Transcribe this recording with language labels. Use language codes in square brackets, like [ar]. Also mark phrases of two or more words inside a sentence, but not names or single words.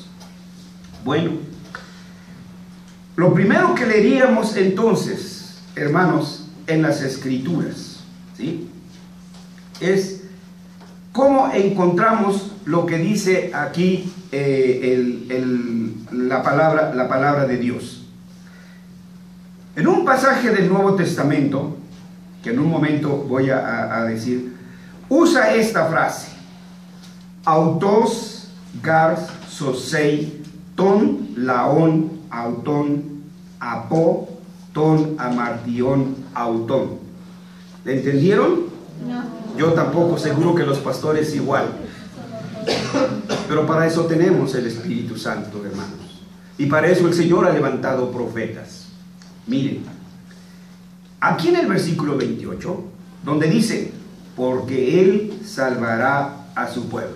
[es] Bueno, lo primero que leeríamos entonces, hermanos, en las Escrituras, ¿sí?, es cómo encontramos lo que dice aquí la palabra de Dios. En un pasaje del Nuevo Testamento, que en un momento voy a decir, usa esta frase: [el] αυτός γαρ σώσει τον λαόν αυτών από των αμαρτιών αυτών. [es] ¿Le entendieron? No. Yo tampoco, seguro que los pastores igual. Pero para eso tenemos el Espíritu Santo, hermanos. Y para eso el Señor ha levantado profetas. Miren, aquí en el versículo 28, donde dice, porque Él salvará a su pueblo.